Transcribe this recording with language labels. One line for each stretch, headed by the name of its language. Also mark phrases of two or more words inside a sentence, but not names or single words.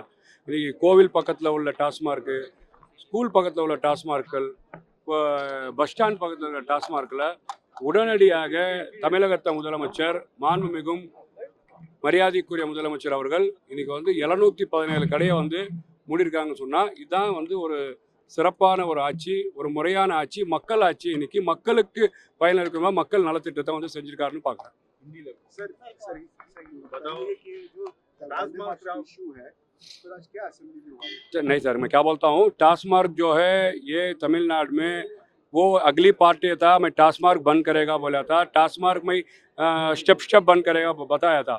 Tamil: இன்னைக்கு கோவில் பக்கத்தில் உள்ள டாஸ்மார்க்கு, ஸ்கூல் பக்கத்தில் உள்ள டாஸ்மார்க்கள்,
English: bus stand
Tamil: பக்கத்தில் உள்ள டாஸ்மார்க்கில் உடனடியாக தமிழகத்தை முதலமைச்சர் மாண்புமிகும் மரியாதைக்குரிய முதலமைச்சர் அவர்கள் இன்னைக்கு வந்து 717 கடையை வந்து மூடியிருக்காங்கன்னு சொன்னால் இதுதான் வந்து ஒரு சிறப்பான ஒரு ஆட்சி, ஒரு முறையான ஆட்சி, மக்கள் ஆட்சி. இன்னைக்கு மக்களுக்கு பயன் இருக்கிற மக்கள் நலத்திட்டத்தை வந்து செஞ்சிருக்காருன்னு பார்க்குறேன்.
Hindi: नहीं सर, मैं क्या बोलता हूँ, टास्मार्क जो है ये तमिलनाडु में वो अगली पार्टी था, मैं टास्मार्क बंद करेगा बोला था, टास्मार्क में स्टेप बंद करेगा बताया था.